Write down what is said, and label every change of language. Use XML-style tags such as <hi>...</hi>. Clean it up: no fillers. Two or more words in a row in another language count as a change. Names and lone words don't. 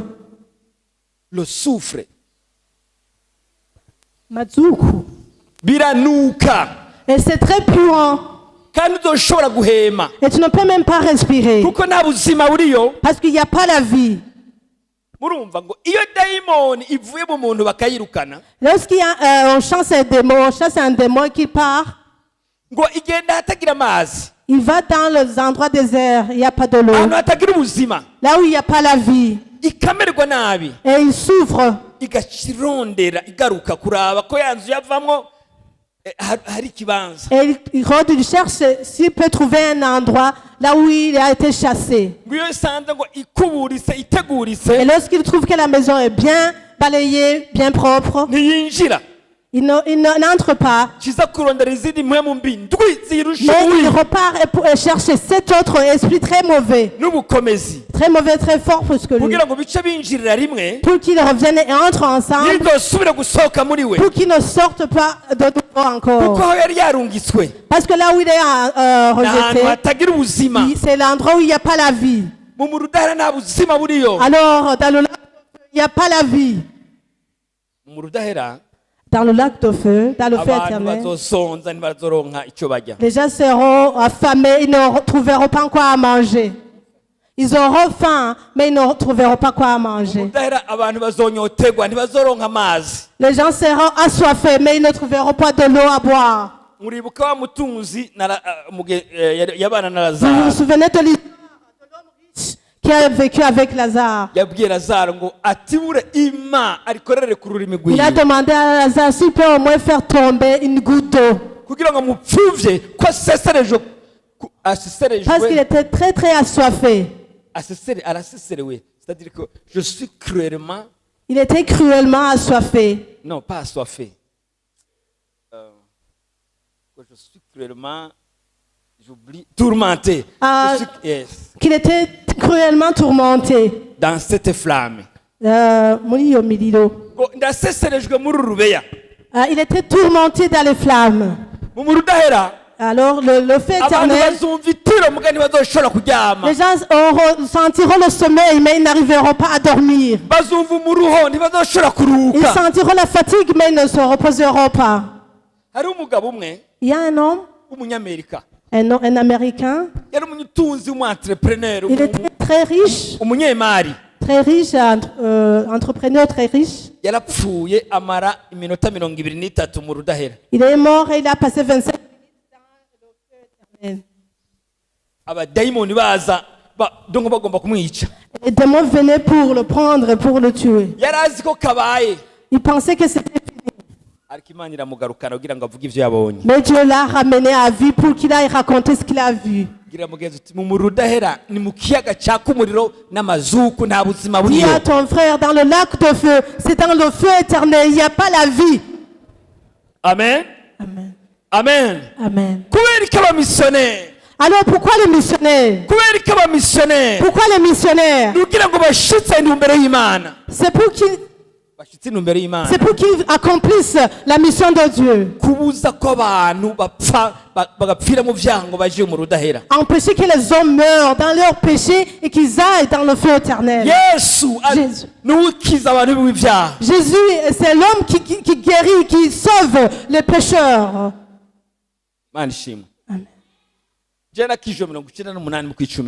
<fr>Le soufre</fr> <rn>Mazuku. biranuka</rn> <fr>Et c'est très puant.</fr> <rn>kandi uzoshobora guhema</rn> <fr>Et tu ne peux même pas respirer.</fr> <rn>kuko nta buzima buriyo.</rn> <fr>Parce qu'il n'y a pas la vie.</fr> <rn>Murumva ngo iyo dayimoni ivuye mu muntu bakayirukana</rn> <fr>Lorsqu'il y a, on chasse un démon qui part,</fr> <rn>ngo igenda hatagira amazi,</rn> <fr>il va dans les endroits déserts, il n'y a pas de l'eau.</fr> <rn>ahantu hatagira ubuzima,</rn> <fr>Là où il n'y a pas la vie.</fr> <rn>ikamererwa nabi,</rn> <fr>Et il souffre.</fr> <rn>igacirondera igaruka kuraba ko yanzu yavamwo hari ikibanza.</rn> <fr>Et il rôde, il cherche s'il peut trouver un endroit là où il a été chassé.</fr> <rn>ngo iyo isanze ngo ikuburise</rn> <fr>Et</fr> <rn>itegurise</rn> <fr>lorsqu'il trouve que la maison est bien balayée, bien propre,</fr> <rn>ntiyinjira,</rn> <fr>il n'entre pas.</fr> <rn>kiza kurondera izindi mpwemu mbi ndwi zirusha</rn> <fr>Mais il</fr> <rn>ububi</rn> <fr>repart et cherche cet autre esprit très mauvais.</fr> <rn>n'ubukomezi</rn> <fr>Très mauvais, très fort plus que lui.</fr> <rn>kugira ngo bice binjirira rimwe</rn> <fr>Pour qu'ils reviennent et entrent ensemble.</fr> <rn>ntidosubire gusohoka muri we,</rn> <fr>Pour qu'ils ne sortent pas de nouveau</fr> <rn>kuko</rn> <fr>encore.</fr> <rn>aho yari yarungitswe</rn> <fr>Parce que là où il est</fr> <rn>ni ahantu</rn> <fr>rejeté,</fr> <rn>hatagira ubuzima.</rn> <fr>c'est l'endroit où il n'y a pas la vie.</fr> <rn>mu muriro udahera nta buzima buriyo.</rn> <fr>Alors, dans le lac, il n'y a pas la vie.</fr> <rn>mu muriro udahera</rn> <fr>Dans le lac de feu, dans le feu</fr> <rn>abantu</rn> <fr>éternel,</fr> <rn>bazosonza ntibazoronka icyo barya.</rn> <fr>les gens seront affamés, ils ne trouveront pas quoi à manger. Ils auront faim, mais ils ne trouveront pas quoi à manger.</fr> <rn>udahera abantu bazonyotegwa ntibazoronka amazi.</rn> <fr>Les gens seront assoiffés, mais ils ne trouveront pas de l'eau à boire.</fr> <rn>muribuka wa mutunzi yabana na</rn> <fr>Vous vous Lazaro, souvenez de l'histoire de l'homme riche qui a vécu avec Lazare?</fr> <rn>yabwiye Lazaro ngo atibure ima arikorere ku rurimi</rn> <fr>Il a</fr> <rn>rwiwe</rn> <fr>demandé à Lazare s'il peut au moins faire tomber une goutte d'eau.</fr> <rn>kugira ngo mupfuvye ko aseserejwe</rn> <fr>Parce qu'il</fr> <rn>aseserejwe</rn> <fr>était très très assoiffé.</fr> <rn>araseserewe,</rn> <fr>c'est-à-dire que je suis cruellement, Il était cruellement assoiffé. non pas assoiffé, que je suis cruellement, j'oublie, tourmenté. Ah. Je suis- yes, Qu'il était cruellement tourmenté. dans cette flamme</fr> <rn>Muri iyo miriro. ngo ndaseserejwe muri uru rubeya</rn> <fr>Il était tourmenté dans les flammes.</fr> <rn>mu muriro udahera.</rn> <fr>Alors le feu</fr> <rn>Abantu</rn> <fr>éternel,</fr> <rn>bazumva itiro muga ntibazoshobora kuryama,</rn> <fr>les gens sentiront le sommeil, mais ils n'arriveront pas à dormir.</fr> <rn>bazumva umuruho ntibazoshobora</rn> <fr>Ils</fr> <rn>kuruhuka.</rn> <fr>sentiront la fatigue, mais ils ne se reposeront pas.</fr> <rn>hari umugabo umwe</rn> <fr>Il y a un homme,</fr> <rn>w'umunyamerika,</rn> <fr>un Américain,</fr> <rn>yari umutunzi w'umu-entrepreneur,</rn> <fr>il était très riche,</fr> <rn>umunyemari.</rn> <fr>entrepreneur très riche.</fr> <rn>yarapfuye amara iminota 23 mu rudahera.</rn> <fr>Il est mort et il a passé 25 minutes dans le feu éternel.</fr> <rn>abadayimoni baza donko bagomba kumwica.</rn> <fr>Les démons venaient pour le prendre et pour le tuer.</fr> <rn>yari azi ko kabaye,</rn> <fr>Il pensait que c'était fini.</fr> <rn>ariko Imana iramugarukana kugira ngo avuge ivyo yabonye.</rn> <fr>Mais Dieu l'a ramené à vie pour qu'il aille raconter ce qu'il a vu.</fr> <rn>gira mugenzi uti mu muriro udahera ni mu kiyaga caka umuriro n'amazuku, nta buzima</rn> <fr>Dis</fr> <rn>buriyo.</rn> <fr>à ton frère, dans le lac de feu, c'est dans le feu éternel, il n'y a pas la vie. Amen, Amen. amen. Amen.</fr> <rn>kubera iki abamisiyoneri,</rn> <fr>Alors pourquoi les missionnaires?</fr> <rn>kubera iki abamisiyoneri</rn> <fr>Pourquoi les missionnaires?</fr> <rn>kugira ngo bashitse intumbero y'Imana,</rn> <fr>C'est pour qu'ils</fr> <rn>bashitse intumbero y'Imana,</rn> <fr>accomplissent la mission de Dieu.</fr> <rn>kubuza ko abantu bapfa bagapfira mu vyaha ngo baje mu rudahera.</rn> <fr>Empêcher que les hommes meurent dans leurs péchés et qu'ils aillent dans le feu éternel.</fr> <rn>Yesu</rn> <fr>Jésus.</fr> <rn>niwe ukiza abantu b'ibyaha.</rn> <fr>Jésus, c'est l'homme qui guérit, qui sauve les pécheurs.</fr> <rn>Mana ishimwe. Amen. Je nakijwe 98 mu kwicumi,</rn>